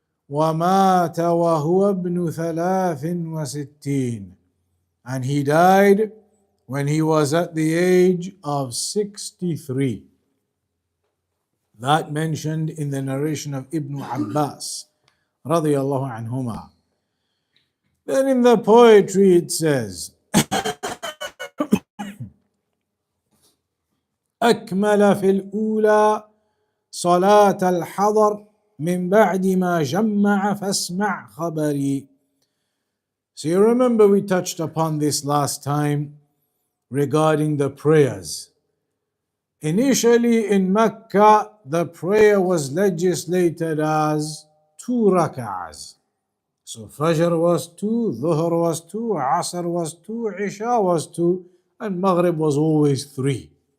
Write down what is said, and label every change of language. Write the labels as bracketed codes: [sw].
[ar] وَمَاتَ وَهُوَ ابْنُ 63. [en] And he died when he was at the age of 63. that mentioned in the narration of Ibn Abbas radiyallahu anhuma. Then in the poetry it says, [ar] أكمل في الأولى صلاة الحضر من بعد ما جمع فاسمع خبري. [en] So you remember we touched upon this last time regarding the prayers. Initially in Mecca, the prayer was legislated as 2 rak'ahs. So Fajr was 2, Dhuhr was 2, Asr was 2, Isha was 2, and Maghrib was always 3.